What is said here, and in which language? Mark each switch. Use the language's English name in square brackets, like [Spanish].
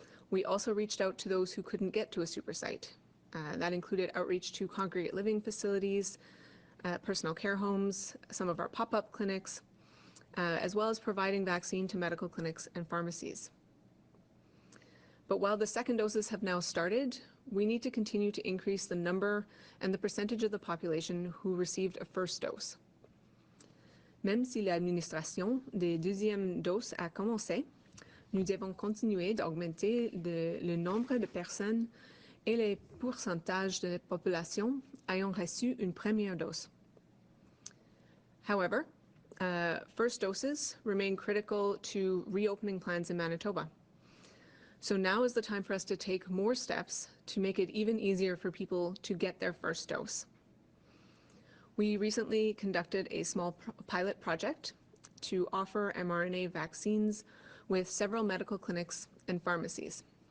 [English] We also reached out to those who couldn't get to a Supersite. That included outreach to congregate living facilities, personal care homes, some of our pop-up clinics, as well as providing vaccine to medical clinics and pharmacies. But while the second doses have now started, we need to continue to increase the number and the percentage of the population who received a first dose. [French] Même si l'administration des deuxièmes doses a commencé, nous devons continuer d'augmenter le nombre de personnes et les pourcentages de la population ayant reçu une première dose. [English] However, first doses remain critical to reopening plans in Manitoba. So now is the time for us to take more steps to make it even easier for people to get their first dose. We recently conducted a small pilot project to offer mRNA vaccines with several medical clinics and pharmacies.